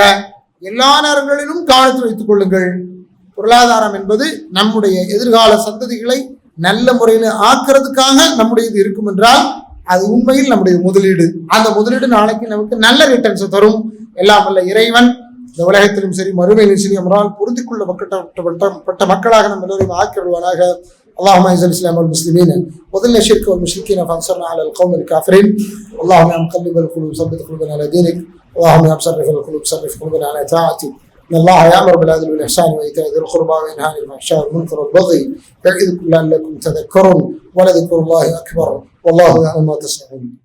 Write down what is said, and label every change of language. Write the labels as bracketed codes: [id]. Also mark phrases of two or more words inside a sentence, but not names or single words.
[ta] எல்லா நேரங்களிலும் கவனத்தில் வைத்துக் கொள்ளுங்கள். பொருளாதாரம் என்பது நம்முடைய எதிர்கால சந்ததிகளை நல்ல முறையில் ஆக்குறதுக்காக நம்முடைய இது இருக்கும் என்றால் அது உண்மையில் நம்முடைய முதலீடு. அந்த முதலீடு நாளைக்கு நமக்கு நல்ல ரிட்டர்ன்ஸ் தரும். எல்லாம் வல்ல இறைவன் இந்த உலகத்திலும் சரி மறுமையிலும் சரி நம்மளால் பொருந்திக் கொள்ளப்பட்ட மக்களாக நம்ம எல்லோரையும் ஆக்கிவிடுவாராக. [ar] اللهم اعز الاسلام والمسلمين وذل الشرك والمشركين فانصرنا على القوم الكافرين. اللهم يا مقلب القلوب ثبت قلوبنا على دينك. اللهم يا مصرف القلوب صرف قلوبنا على طاعتك. ان الله يامر بالعدل والاحسان وايتاء ذي القربى وينهى عن الفحشاء والمنكر والبغي يعظكم لعلكم تذكرون ولذكر الله اكبر والله يعلم ما تصنعون.